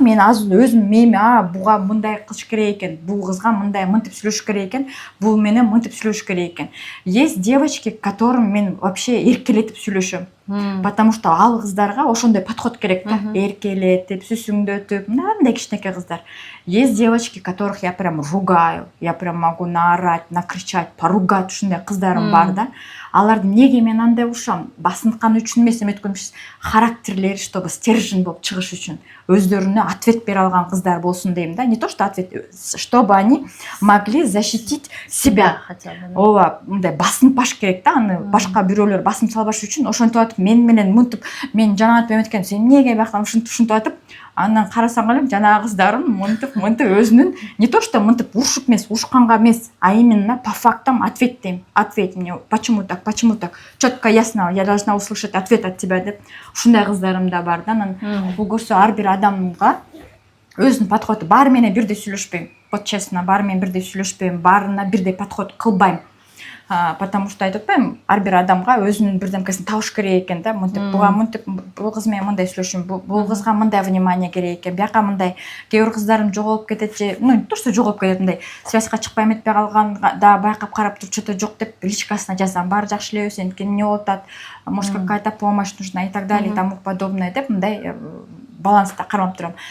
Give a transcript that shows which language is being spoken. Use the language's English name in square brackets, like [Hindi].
[Kyrgyz] Мен өзүм мээми буга мындай кылыш керек экен, бул кызга мындай мынтип сүйлөшүш керек экен, бул менен мынтип сүйлөшүш керек экен. [Russian] Есть девочки, которым [Kyrgyz] мен вообще эркелетип сүйлөшөм. [Russian] Потому что [Kyrgyz] ал кыздарга ошондой подход керек да. Эркелетип, сүсүңдөтүп, мындай кичинекей кыздар. [Russian] Есть девочки, которых я прям ругаю. Я прям могу наорать, накричать, поругать, [Kyrgyz] ушундай кыздарым бар да. Аларды неге мен андай ушам? Басынткан үчүн эмес, өткөн характерлери, чтобы стержень болуп чыгыш үчүн, өздөрүнө ответ бере алган кыздар болсун дейм да. [Russian] Не то что ответ, чтобы они могли защитить себя. Хотя бы. [Kyrgyz] Ооба, мындай басынпаш керек да, аны башка бирөөлөр басым салбаш үчүн ошентип атып мен менен мынтип, мен жанагынтип эметкен, сен эмнеге бияктан ушинтип атып, андан карасаң эле жанагы кыздарым мынтип өзүнүн [Russian] не то что [Kyrgyz] мынтип урушуп эмес, урушканга эмес, [Russian] а именно по фактам ответ [Kyrgyz] дейм. [Russian] Ответь мне, почему так, четко, ясно, я должна услышать ответ от тебя [Kyrgyz] деп. Ушундай кыздарым да бар да. Анан бул көрсө ар бир адамга өзүнүн подходу, баары менен бирдей сүйлөшпөйм. [Russian] Вот честно, [Kyrgyz] баары менен бирдей сүйлөшпөйм, баарына бирдей подход кылбайм. [Russian] Потому что [Kyrgyz] айтып атпайм, ар бир адамга өзүнүн бирдемкесин табыш керек экен да. Мынтип буга мынтип, бул кыз менен мындай сүйлөшөм, бул кызга мындай внимание керек экен, бияка мындай. Кээ бир кыздарым жоголуп кетет же, не то что жоголуп кетет, мындай связьга чыкпай эметпей калган да, байкап карап туруп что-то жок деп личкасына жазам. Баары жакшы эле, сеники эмне болуп атат, [Russian] может какая-то помощь нужна и так далее и тому подобное [Kyrgyz] деп мындай баланста кармап турам.